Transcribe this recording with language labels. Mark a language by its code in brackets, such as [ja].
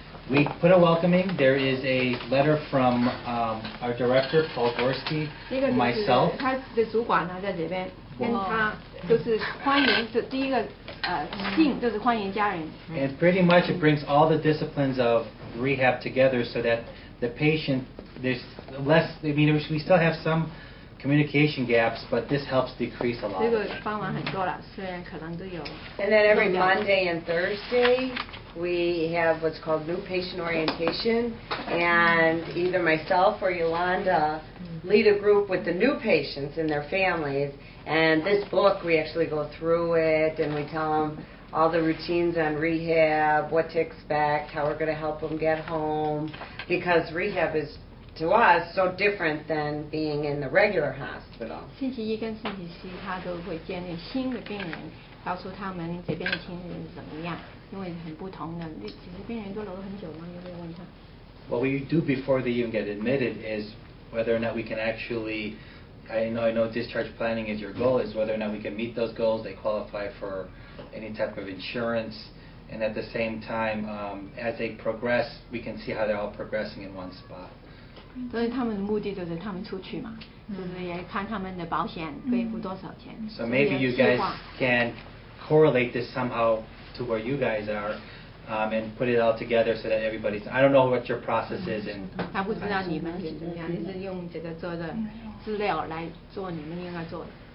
[en] We put a welcoming. There is a letter from our director, Paul Gorski, myself. [zh] 他的主管呢在这边，跟他就是欢迎，这第一个信就是欢迎家人。 [en] And pretty much it brings all the disciplines of rehab together so that the patient, there's less, I mean, we still have some communication gaps, but this helps decrease a lot. [zh] 这个帮忙很多了，虽然可能都有。 [en] And then every Monday and Thursday, we have what's called new patient orientation, and either myself or Yolanda lead a group with the new patients and their families. And this book, we actually go through it, and we tell them all the routines on rehab, what to expect, how we're going to help them get home, because rehab is to us, so different than being in the regular hospital. [zh] 星期一跟星期四，他都会见那新的病人，告诉他们这边的情形是怎么样，因为很不同的。其实病人都留了很久吗？有没有问他？ [en] What we do before they even get admitted is whether or not we can actually, I know discharge planning is your goal, is whether or not we can meet those goals, they qualify for any type of insurance, and at the same time, as they progress, we can see how they're all progressing in one spot. [zh] 所以他们的目的就是他们出去嘛，就是也看他们的保险背负多少钱。 [en] So maybe you guys can correlate this somehow to where you guys are, and put it all together so that everybody's. I don't know what your process is, and [zh] 他不知道你们是怎么样，就是用这个做的资料来做你们应该做的。